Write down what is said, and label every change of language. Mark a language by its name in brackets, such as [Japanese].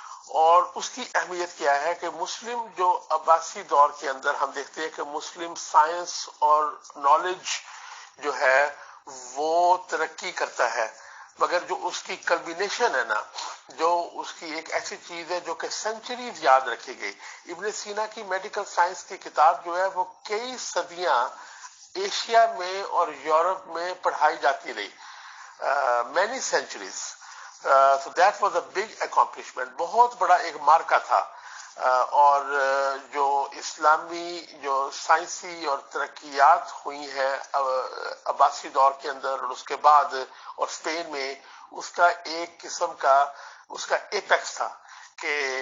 [Urdu] اور اس کی اہمیت کیا ہے کہ مسلم جو عباسی دور کے اندر ہم دیکھتے ہیں کہ مسلم سائنس اور نالج جو ہے وہ ترقی کرتا ہے، مگر جو اس کی کلبینیشن ہے نا، جو اس کی ایک ایسی چیز ہے جو کہ سینچریز یاد رکھی گئی. ابن سینا کی میڈیکل سائنس کی کتاب جو ہے وہ کئی صدیاں ایشیا میں اور یورپ میں پڑھائی جاتی رہی، many centuries. [English] So that was a big accomplishment. [Urdu] بہت بڑا ایک مارکا تھا. اور جو اسلامی جو سائنسی اور ترقیات ہوئی ہیں عباسی دور کے اندر اور اس کے بعد اور اسپین میں، اس کا ایک قسم کا اس کا ایپیکس تھا کہ